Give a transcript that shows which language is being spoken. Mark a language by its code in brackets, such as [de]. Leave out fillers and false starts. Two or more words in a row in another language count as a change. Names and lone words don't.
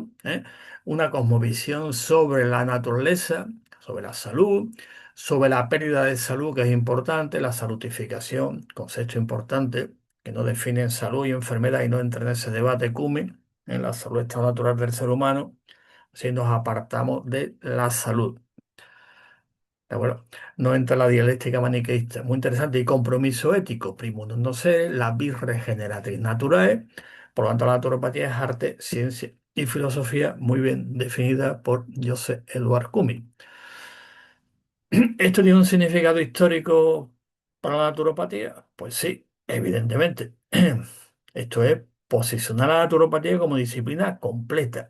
[es] Una cosmovisión sobre la naturaleza, sobre la salud, sobre la pérdida de salud, que es importante, la salutificación, concepto importante, que no definen salud y enfermedad y no entra en ese debate CUME, en la salud estado natural del ser humano, si nos apartamos de la salud. ¿De acuerdo? No entra la dialéctica maniqueísta, muy interesante, y compromiso ético, [la] primum non nocere, la vis regeneratriz naturae. [es] Por lo tanto, la naturopatía es arte, ciencia y filosofía, muy bien definida por Joseph Edward Cumming. ¿Esto tiene un significado histórico para la naturopatía? Pues sí, evidentemente. Esto es posicionar a la naturopatía como disciplina completa.